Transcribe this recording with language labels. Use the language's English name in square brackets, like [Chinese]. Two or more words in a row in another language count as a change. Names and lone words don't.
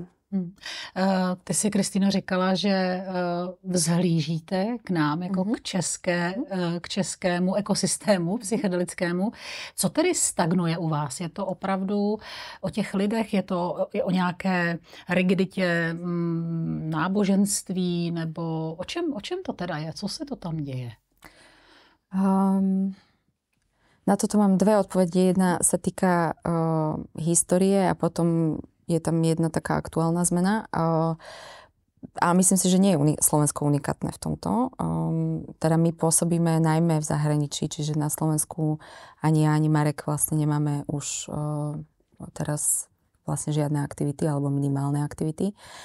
[Czech] Ty si, Kristýno, říkala, že vzhlížíte k nám jako k českému ekosystému psychedelickému. Co tedy stagnuje u vás? Je to opravdu o těch lidech? Je to o nějaké rigiditě náboženství? Nebo o čem to teda je? Co se to tam děje? [Slovak] Na toto mám dve odpovede. Jedna sa týka histórie a potom je tam jedna taká aktuálna zmena. A myslím si, že nie je Slovensko unikátne v tomto. Teda my pôsobíme najmä v zahraničí, čiže na Slovensku ani ja, ani Marek vlastne nemáme už teraz vlastne žiadne aktivity alebo minimálne aktivity.